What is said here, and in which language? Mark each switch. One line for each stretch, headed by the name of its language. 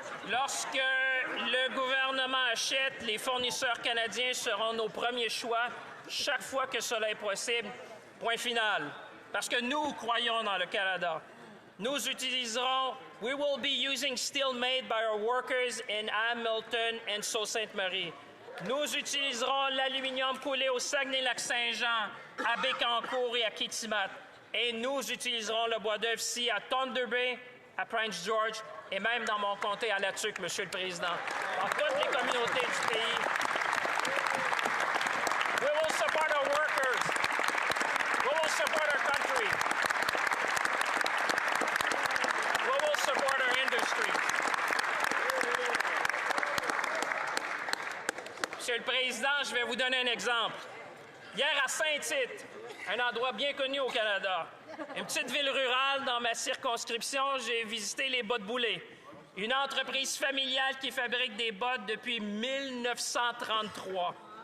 French: Lorsque le gouvernement achète, les fournisseurs canadiens seront nos premiers choix chaque fois que cela est possible. Point final. Parce que nous croyons dans le Canada. Nous utiliserons,
English: we will be using steel made by our workers in Hamilton and Sault Ste. Marie.
French: Nous utiliserons l'aluminium coulé au Saguenay-Lac-Saint-Jean, à Bécancour et à Kitimat. Et nous utiliserons le bois d'œuvre ici à Thunder Bay, à Prince George et même dans mon comté à La Tuque, Monsieur le Président. Dans toutes les communautés du pays.
English: We will support our workers. We will support our country. We will support our industry.
French: Monsieur le Président, je vais vous donner un exemple. Hier à Saint-Tite, un endroit bien connu au Canada, une petite ville rurale dans ma circonscription, j'ai visité les bottes boulées. Une entreprise familiale qui fabrique des bottes depuis 1933.